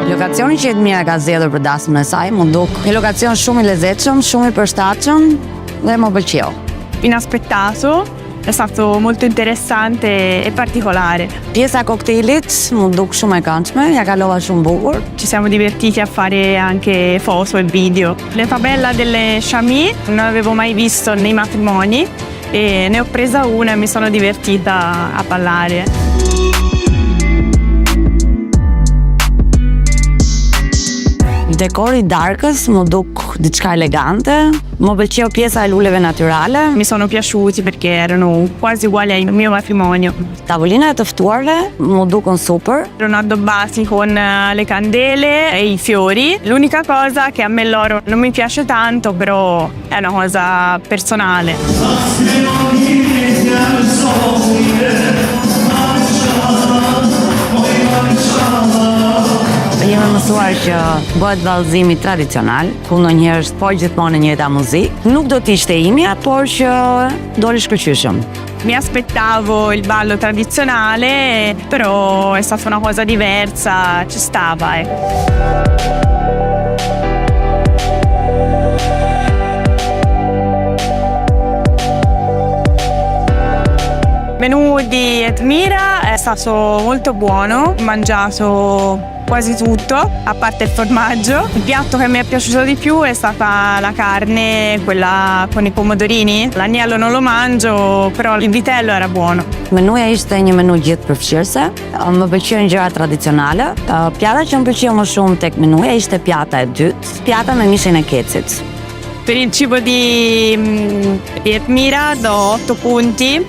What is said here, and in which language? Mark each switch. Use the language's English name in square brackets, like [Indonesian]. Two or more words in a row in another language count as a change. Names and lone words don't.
[Albanian] Lokacioni që Edmira ka zgjedhur për dasmën e saj më duk një lokacion shumë i lezetshëm, shumë i përshtatshëm dhe më pëlqeu. [Italian] Inaspettato, è stato molto interessante e particolare. [Albanian] Pjesa koktejlit më duk shumë e këndshme, ja kalova shumë bukur. [Italian] Ci siamo divertiti a fare anche foto e video. Le tabella delle Chami non avevo mai visto nei matrimoni e ne ho presa una e mi sono divertita a ballare. [Albanian] Dekori i darkës më duk diçka elegante, më pëlqeu pjesa e luleve natyrale. [Italian] Mi sono piaciuti perché erano quasi uguali al mio matrimonio. [Albanian] Tavolina e të ftuarve më dukon super. [Italian] Erano addobbati con le candele e i fiori. L'unica cosa che a me l'oro non mi piace tanto, però è una cosa personale. [Albanian] Jemi mësuar që bëhet vallëzimi tradicional, ku ndonjëherë është po gjithmonë e njëjta muzikë. Nuk do të ishte imja, por që doli shkëlqyeshëm. [Italian] Mi aspettavo il ballo tradizionale, però è stata una cosa diversa, ci stava, menù di Edmira è stato molto buono, ho mangiato quasi tutto, a parte il formaggio. Il piatto che mi è piaciuto di più è stata la carne, quella con i pomodorini. L'agnello non lo mangio, però il vitello era buono. [Albanian] Menuja ishte një menu gjithë përfshirëse, më pëlqejnë gjërat tradicionale. Pjata që më pëlqeu më shumë tek menuja ishte pjata e dytë, pjata me mishin e kecit. [Italian] Per il cibo di Edmira do 8 punti.